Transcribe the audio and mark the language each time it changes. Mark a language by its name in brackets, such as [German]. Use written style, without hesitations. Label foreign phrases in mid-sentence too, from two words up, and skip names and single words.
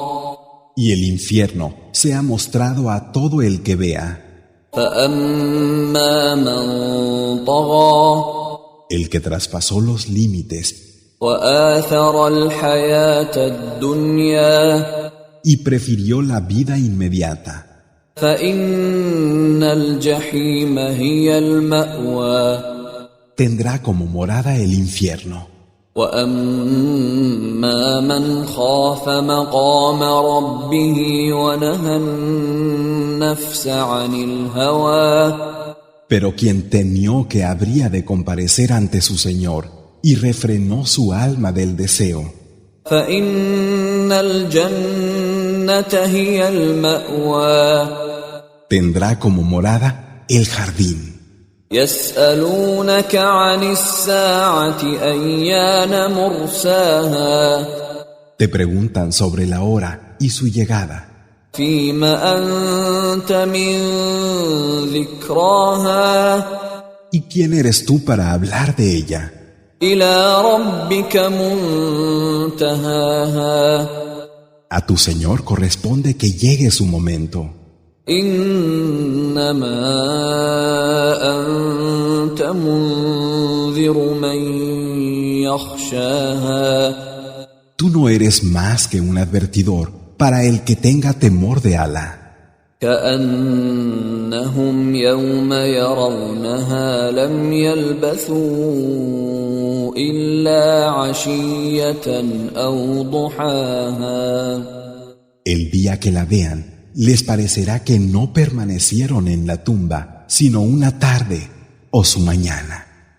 [Spanish] y el infierno sea mostrado a todo el que vea, [Arabic] فأما من طغى [Spanish] el que traspasó los límites [Arabic] وآثر الحياة الدنيا [Spanish] y prefirió la vida inmediata, [Arabic] فإن الجحيم هي المأوى [Spanish] tendrá como morada el infierno. [Arabic] وأما من خاف مقام ربه ونهى النفس عن الهوى [Spanish] Pero quien temió que habría de comparecer ante su Señor y refrenó su alma del deseo, [Arabic] فإن الجنة هي المأوى [Spanish] tendrá como morada el jardín. [Arabic] يسألونك عن الساعة أيان مرساها [Spanish] Te preguntan sobre la hora y su llegada. [Arabic] فيم أنت من ذكراها [Spanish] ¿Y quién eres tú para hablar de ella? [Arabic] إلى ربك منتهاها [Spanish] A tu Señor corresponde que llegue su momento. [Arabic] إنما أنت منذر من يخشاها [Spanish] Tú no eres más que un advertidor para el que tenga temor de Alá. [Arabic] كأنهم يوم يرونها لم يلبثوا إلا عشية أو ضحاها [Spanish] El día que la vean, les parecerá que no permanecieron en la tumba, sino una tarde o su mañana.